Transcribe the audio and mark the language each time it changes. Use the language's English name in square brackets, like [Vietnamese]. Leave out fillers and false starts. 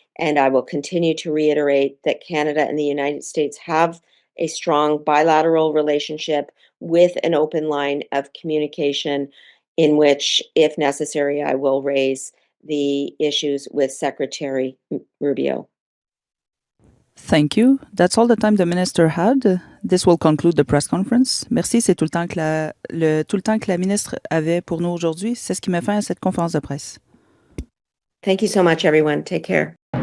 [English] And I will continue to reiterate that Canada and the United States have a strong bilateral relationship with an open line of communication in which, if necessary, I will raise the issues with Secretary Rubio. Thank you. That's all the time the minister had. This will conclude the press conference. [French] Merci, c'est tout le temps que la ministre avait pour nous aujourd'hui. C'est ce qui met fin à cette conférence de presse. [English] Thank you so much, everyone. Take care.